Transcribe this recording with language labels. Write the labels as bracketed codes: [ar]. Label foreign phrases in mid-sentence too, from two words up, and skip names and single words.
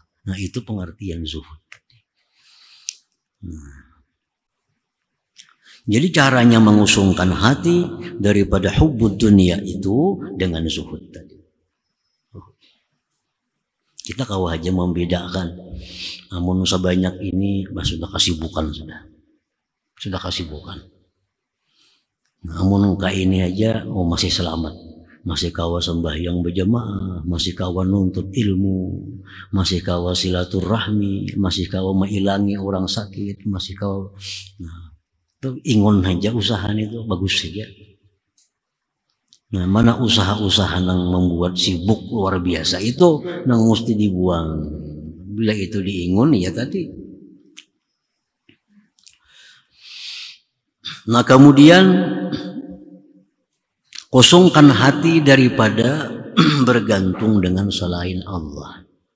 [bjn] Nah itu pengertian zuhud. Jadi caranya mengusungkan hati daripada [ar] hubbud dunia [bjn] itu dengan zuhud tadi. Kita kau aja membedakan. Namun sebanyak ini sudah kesibukan sudah kesibukan. Namun muka ini aja masih selamat. Masih kawa sembahyang berjamaah, masih kawa nuntut ilmu, masih kawa silaturahmi, masih kawa mengilangi orang sakit, masih kawa. Nah, itu ingon aja usaha itu bagus saja. Nah, mana usaha-usaha yang membuat sibuk luar biasa itu yang mesti dibuang. Bila itu diingun ya tadi. Nah kemudian kosongkan hati daripada bergantung dengan selain Allah.